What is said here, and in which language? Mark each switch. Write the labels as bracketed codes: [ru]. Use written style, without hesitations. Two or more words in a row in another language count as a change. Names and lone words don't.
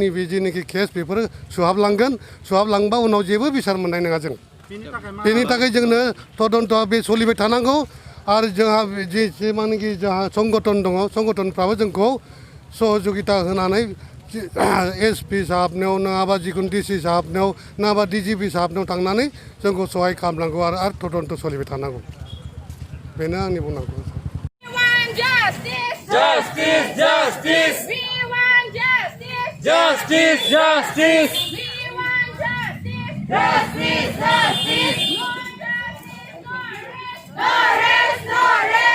[brx] बे जेनोखि केस बेफोरो सुहाबलांबा उनाव जेबो बिसार मोननाय नङा जों बेनि थाखाय जोंनो तदन्तआ बे सोलिबाय थानांगौ आरो जोंहा जेसेबांनाखि जोंहा संगठन दङ संगठनफ्राबो जोंखौ सहजुगिता होनानै एसपि साहाबनियाव नङाबा जिखुनु डिसि साहाबनियाव नङाबा डिजिपि साहाबनियाव थांनानै जोंखौ सहाय खालामनांगौ आरो तदन्त सोलिबाय थानांगौ बेनो आंनि बुंनांगौ [en] Justice, justice. We want justice. Justice, justice. We want justice. Justice, justice. No justice, no rest. No rest, no rest.